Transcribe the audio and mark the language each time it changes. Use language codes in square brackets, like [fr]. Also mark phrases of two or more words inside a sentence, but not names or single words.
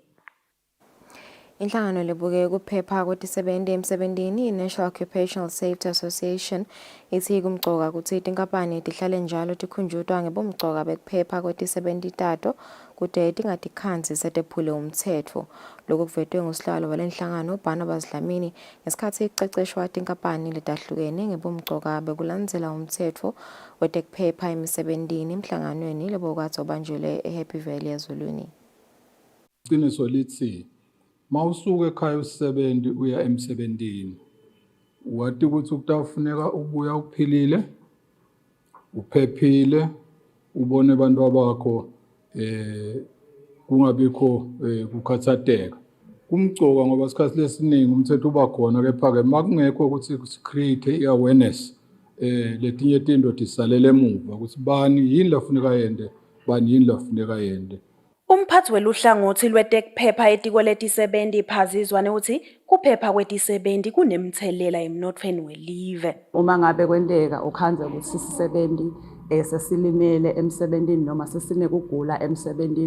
[ss] Inhlangano lebuke kuphepha kwetisebenti emsebentini i-National Occupational Safety Association ithi kumcoka ukuthi tinkampani tihlale njalo tikhunjutwa ngebumcoka bekuphepha kwetisebenti tato kude tingatikhanzi setephule umtsetfo. Lokhu kuvetwe ngusihlalo walenhlangano Barnabas Dlamini ngesikhathi kuceceshwa tinkampani letahlukene ngebumcoka bekulandzela umtsetfo wetekuphepha emisebentini emhlanganweni lebokatsi obanjule eHappy Valley eZulwini. Qiniso lithi mawusuka ekhaya usebenzi uya emsebentini wathi ukuthi kutafuneka ubuya uphilile, uphephile, ubone abantu bakho kungabikho kukhathateka. Kumgcoka ngoba isikhathi lesiningi umthetho uba khona kepha-ke makungekho ukuthi [en] create i-awareness [ss] letinye izinto zisalele emuva ukuthi bani yini lafuneka yende, bani yini lafuneka yende. Umphathi weluhlangothi lwetekuphepha etiko letisebenzi Phazizwane uthi kuphepha kwetisebenzi kunemthelela emnothweni welive. Uma ngabe kwenteka ukhanza ukuthi isisebenzi sesilimele emsebenzini noma sesinekugula emsebenzini